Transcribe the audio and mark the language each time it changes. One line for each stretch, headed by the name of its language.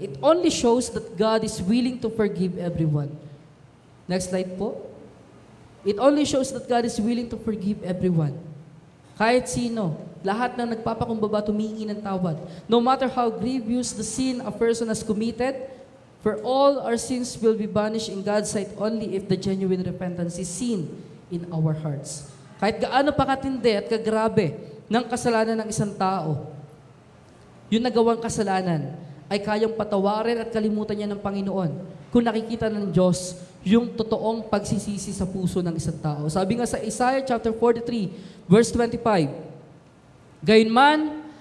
English: It only shows that God is willing to forgive everyone. Next slide po. It only shows that God is willing to forgive everyone.
Filipino: Kahit sino, lahat ng nagpapakumbaba tumingi ng tawad.
English: No matter how grievous the sin a person has committed, for all our sins will be banished in God's sight only if the genuine repentance is seen in our hearts.
Filipino: Kahit gaano pa katindi at kagrabe ng kasalanan ng isang tao, yung nagawang kasalanan ay kayang patawarin at kalimutan niya ng Panginoon kung nakikita ng Diyos yung totoong pagsisisi sa puso ng isang tao. Sabi nga sa Isaiah chapter 43, verse 25, Gayunman,